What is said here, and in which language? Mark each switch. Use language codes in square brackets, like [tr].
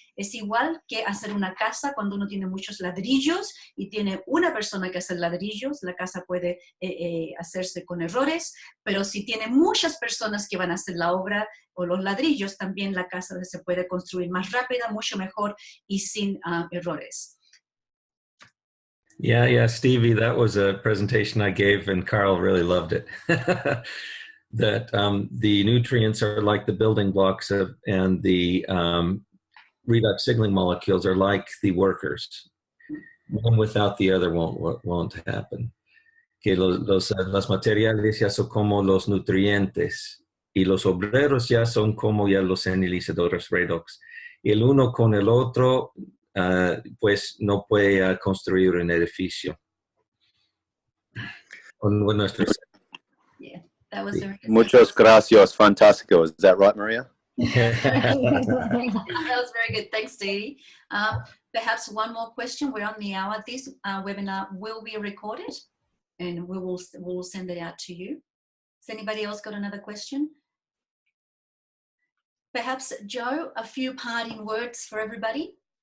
[es] Es igual que hacer una casa cuando uno tiene muchos ladrillos y tiene una persona que hace ladrillos, la casa puede hacerse con errores, pero si tiene muchas personas que van a hacer la obra o los ladrillos, también la casa se puede construir más rápida, mucho mejor y sin errores. [en] Yeah, Stevie, that was a presentation I gave and Carl really loved it. That the nutrients are like the building blocks and the redox signaling molecules are like the workers. One without the other won't happen. [es] Que los materiales ya son como los nutrientes y los obreros ya son como ya los señalizadores redox. Y el uno con el otro pues no puede construir un edificio. Con nuestro... [en] Yeah, that was very good. [es] Muchas gracias, fantástico. [en] Is that right, Maria? That was very good. Thanks, Stevie. Perhaps one more question. We're on the hour. This webinar will be recorded, and we will send it out to you. Has anybody else got another question? Perhaps, Joe, a few parting words for everybody?